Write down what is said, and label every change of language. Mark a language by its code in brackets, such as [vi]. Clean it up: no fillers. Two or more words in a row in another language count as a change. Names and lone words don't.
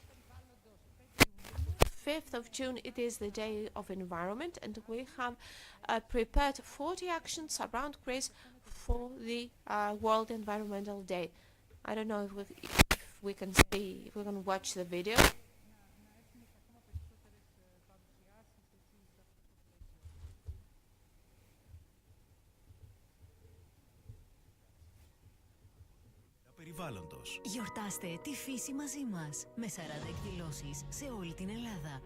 [en] 5th of June, it is the Day of Environment, and we have prepared 40 actions around Greece for the World Environmental Day. I don't know if we can see, if we can watch the video. [el] Περιβάλλοντος. Γιορτάστε τη φύση μαζί μας με 40 εκδηλώσεις σε όλη την Ελλάδα.